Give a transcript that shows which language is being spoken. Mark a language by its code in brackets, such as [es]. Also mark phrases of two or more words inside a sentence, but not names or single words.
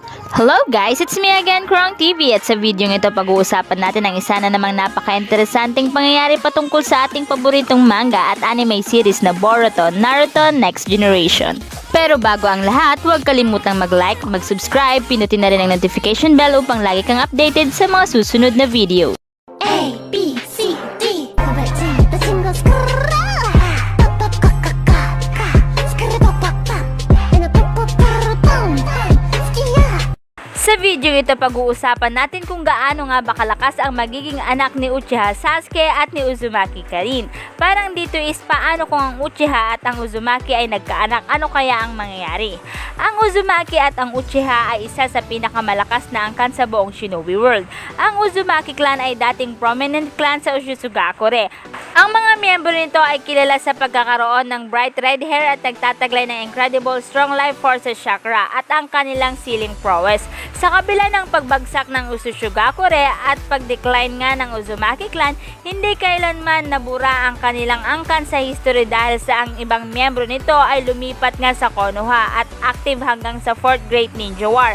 [en] Hello guys, it's me again, [tl] Krong TV, at sa video ito pag-uusapan natin ang isa na namang napaka-interesanting pangyayari patungkol sa ating paboritong manga at anime series na Boruto, Naruto Next Generation. Pero bago ang lahat, huwag kalimutang mag-like, mag-subscribe, pinutin na rin ang [en] notification bell [tl] upang lagi kang updated sa mga susunod na video. A, B, C, D 飛べちんたちんがスクラーパッパッカッカッカッカスクルパッパッパッエナパッパッパラパン好きや Sa video ito pag-uusapan natin kung gaano nga ba kalakas ang magiging anak ni Uchiha Sasuke at ni Uzumaki Karin. Parang dito is paano kung ang Uchiha at ang Uzumaki ay nagkaanak, ano kaya ang mangyayari? Ang Uzumaki at ang Uchiha ay isa sa pinakamalakas na angkan sa buong Shinobi World. Ang Uzumaki clan ay dating [en] prominent clan [tl] sa Ushizugakure. Ang mga miyembro nito ay kilala sa pagkakaroon ng [en] bright red hair [tl] at nagtataglay ng [en] incredible strong life force chakra [tl] at ang kanilang [en] siling prowess. [tl] Sa kabila ng pagbagsak ng Ushizugakure at pag-decline nga ng Uzumaki clan, hindi kailanman nabura ang kanilang angkan sa history dahil sa ang ibang miyembro nito ay lumipat nga sa Konoha at active hanggang sa 4th Great Ninja War.